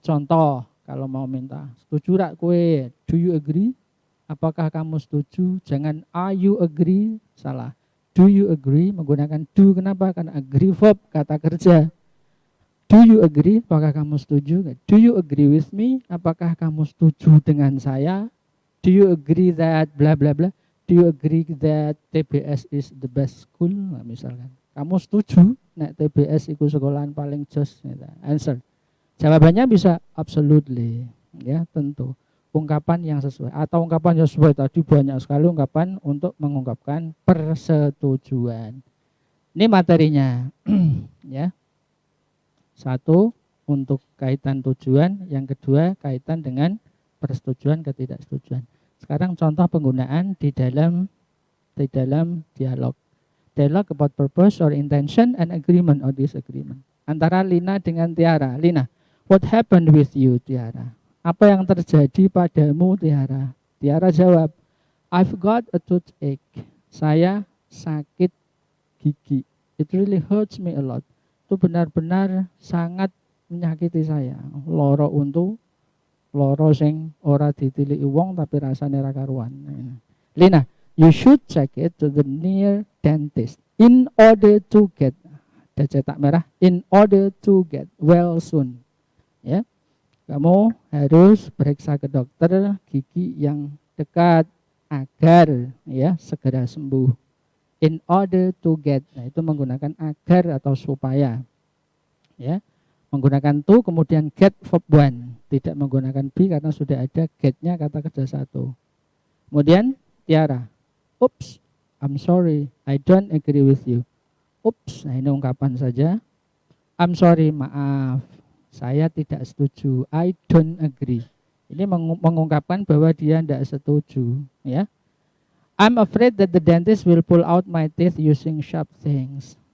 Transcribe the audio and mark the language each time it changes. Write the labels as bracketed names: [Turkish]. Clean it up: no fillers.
[Indonesian] Contoh, kalau mau minta, setuju rak kue? [English] Do you agree? [Indonesian] Apakah kamu setuju? Jangan [English] are you agree? [Indonesian] Salah. [English] Do you agree? [Indonesian] Menggunakan do, kenapa? Karena agree verb, kata kerja. [English] Do you agree? [Indonesian] Apakah kamu setuju? [English] Do you agree with me? [Indonesian] Apakah kamu setuju dengan saya? [English] Do you agree that bla bla bla? Do you agree that TBS is the best school? [Indonesian] Nah, misalkan. Kamu setuju nek TBS itu sekolahan paling jos? Answer. Jawabannya bisa absolutely, ya tentu. Ungkapan yang sesuai atau ungkapan yang sesuai tadi banyak sekali ungkapan untuk mengungkapkan persetujuan. Ini materinya, ya. Satu, untuk kaitan tujuan. Yang kedua, kaitan dengan persetujuan ketidaksetujuan. Sekarang contoh penggunaan di dalam dialog. [English] Dialog about purpose or intention and agreement or disagreement. [Indonesian] Antara Lina dengan Tiara. [English] Lina, what happened with you, Tiara? [Indonesian] Apa yang terjadi padamu, Tiara? [English] Tiara jawab, I've got a toothache. [Indonesian] Saya sakit gigi. [English] It really hurts me a lot. [Indonesian] Itu benar-benar sangat menyakiti saya. [Javanese] Loro untu, loro sing ora ditiliki wong tapi rasane ra karuan. [English] Lina, you should check it to the near dentist in order to get, [Indonesian] ada cetak merah, [English] in order to get well soon. [Indonesian] Ya, kamu harus periksa ke dokter gigi yang dekat agar ya segera sembuh. [English] In order to get, [Indonesian] nah itu menggunakan agar atau supaya, ya menggunakan to kemudian [English] get verb one, [Indonesian] tidak menggunakan be karena sudah ada get-nya kata kerja satu. [English] Kemudian Tiara, oops, I'm sorry, I don't agree with you. [Indonesian] Oops, nah ini ungkapan saja. [English] I'm sorry, [Indonesian] maaf, saya tidak setuju. [English] I don't agree. [Indonesian] Ini mengungkapkan bahwa dia tidak setuju, ya. [English] I'm afraid that the dentist will pull out my teeth using sharp things.